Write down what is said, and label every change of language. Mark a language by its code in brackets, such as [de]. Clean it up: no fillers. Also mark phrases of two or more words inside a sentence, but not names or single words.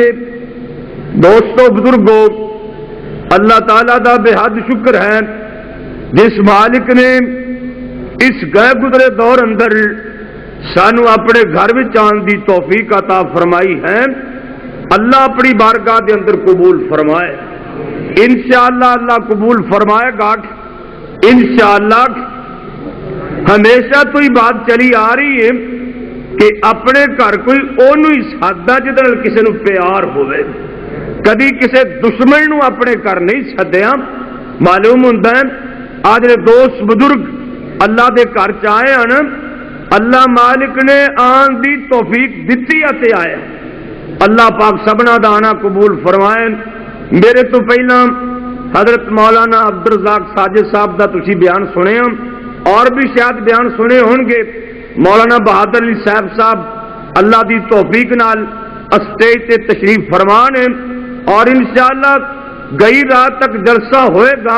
[pa] دوستو بزرگو، اللہ تعالیٰ دا بے حد شکر ہے جس مالک نے اس گئے گزرے دور اندر سانو اپنے گھر میں آن دی توفیق عطا فرمائی ہے. اللہ اپنی بارگاہ دے اندر قبول فرمائے. انشاءاللہ اللہ قبول فرمائے گا. انشاءاللہ ہمیشہ تو ہی بات چلی آ رہی ہے کہ اپنے گھر کوئی اونوں ہی سادہ جدے نال کسے نو پیار ہوئے. کدی کسے دشمن نو اپنے گھر نہیں سدیا. معلوم ہوندا ہے آج دے دوست بزرگ اللہ دے گھر چ آئے ہیں، اللہ مالک نے آن دی توفیق دتی اتے آئے. اللہ پاک سبنا دا آنا قبول فرمائے. میرے تو پہلا حضرت مولانا عبدالرزاق ساجد صاحب دا تسی بیان سنے ہم، اور بھی شاید بیان سنے ہون گے. مولانا بہادر علی صاحب اللہ دی توفیق نال اسٹیج تے تشریف فرمان ہے، اور انشاءاللہ گئی رات تک جلسہ ہوئے گا.